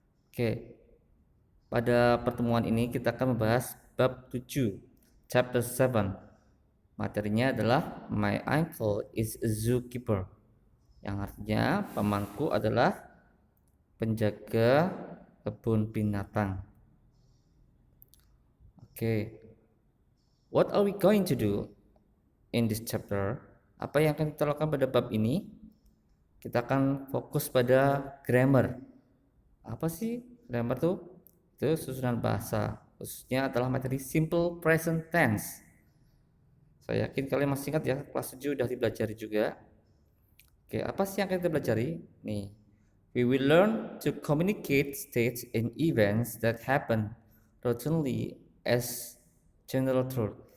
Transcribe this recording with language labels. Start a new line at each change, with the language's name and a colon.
Indonesian: Oke, pada pertemuan ini kita akan membahas bab 7,
English: chapter 7.
Indonesian: Materinya adalah
English: My uncle is a zookeeper,
Indonesian: yang artinya pamanku adalah penjaga kebun binatang.
English: Oke, what are we going to do in this chapter?
Indonesian: Apa yang akan kita lakukan pada bab ini? Kita akan fokus pada grammar. Apa sih grammar tuh? Itu susunan bahasa, khususnya adalah materi simple present tense. Saya yakin kalian masih ingat ya, kelas 7 udah dipelajari juga. Oke, apa sih yang akan kita pelajari? Nih,
English: we will learn to communicate states and events that happen routinely as general truth.